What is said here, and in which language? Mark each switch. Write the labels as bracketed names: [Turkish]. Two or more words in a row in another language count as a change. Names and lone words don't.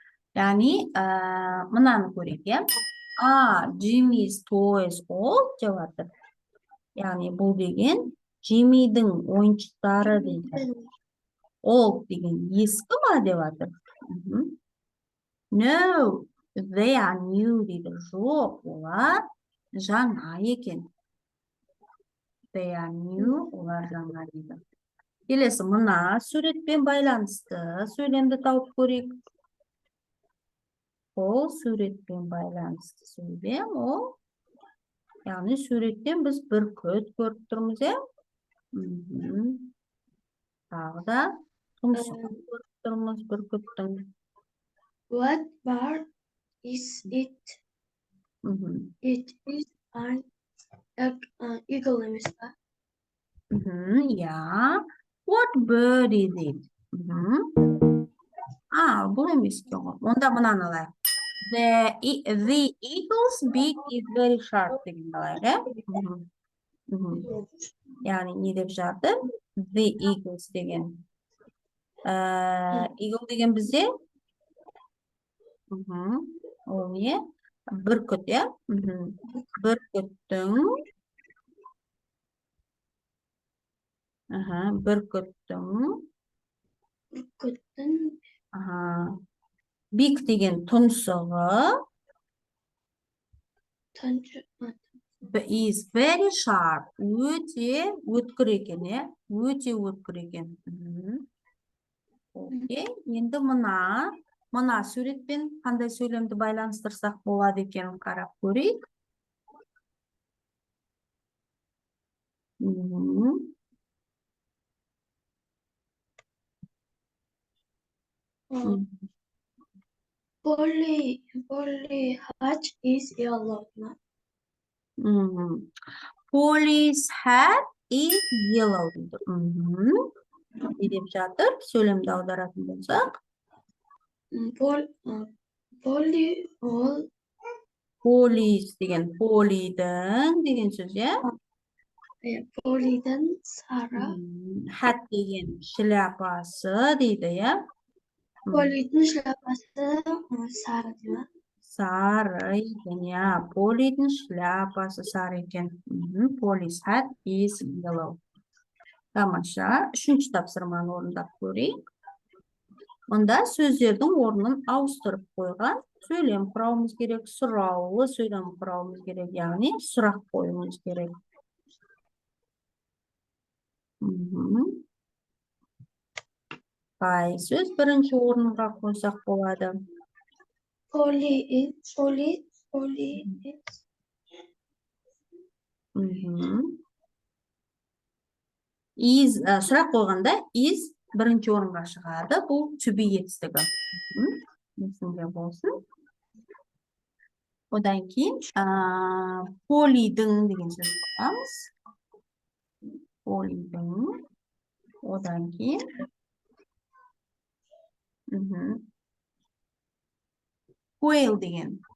[Kazakh] яғни мынаны көрейік, иә. [English] Jimmy's toys old [Kazakh] деп жатыр. Яғни бұл деген Jimmy'дің ойыншықтары дейді. Old деген ескі ма деп жатыр. [English] No, they are new дейді. [Kazakh] Жоқ, олар жаңа екен. [English] They are new, [Kazakh] олар жаңа дейді. Келесі мына суретпен байланысты сөйлемді тауып көрейік. Ол суретпен байланысты сөйлем, ол яғни суреттен біз бүркіт көріп тұрмыз, иә? Тағы да тұмсық көріп тұрмыз бүркіттің. [English] What bird is it? It is an eagle [Kazakh] емес па? [English] Yeah. What bird is it? [Kazakh] Бұл емес екен ғой. Онда мынаны алайық. [English] The eagle's beak is very sharp [Kazakh] деген алайық, иә? Яғни не деп жатыр? [English] The eagles деген. [Kazakh] Eagle деген бізде? Ол не? Бүркіт, иә? Бүркіттің бик деген тұмсығы [English] is very sharp. [Kazakh] Өте өткір екен, е? Өте өткір екен. Окей, енді мына суретпен қандай сөйлемді байланыстырсақ болады екен қарап көрейік. [English] Polly hat is yellow. Polly's hat is yellow. [Kazakh] Не деп жатыр? Сөйлемді аударатын болсақ. Polly's деген Polly'дің деген сөз, иә? Polly'дің сары. Hat деген шляпасы дейді, иә? Polly'дің шляпасы сары дейді ма? Сары екен, иә. Polly'дің шляпасы сары екен. [English] Polly's hat is yellow. Тамаша. [Kazakh] Үшінші тапсырманы орындап көрейік. Онда сөздердің орнын ауыстырып қойған сөйлем құрауымыз керек, сұраулы сөйлем құрауымыз керек, яғни сұрақ қоюымыз керек. Қай сөз бірінші орынға қойсақ болады? Polly is сұрақ қойғанда is бірінші орынға шығады. Бұл [English] to be [Kazakh] етістігі. Есіңде болсын. Одан кейін Polly'дің деген сөз қоямыз. Polly'дің. Одан кейін Quail деген.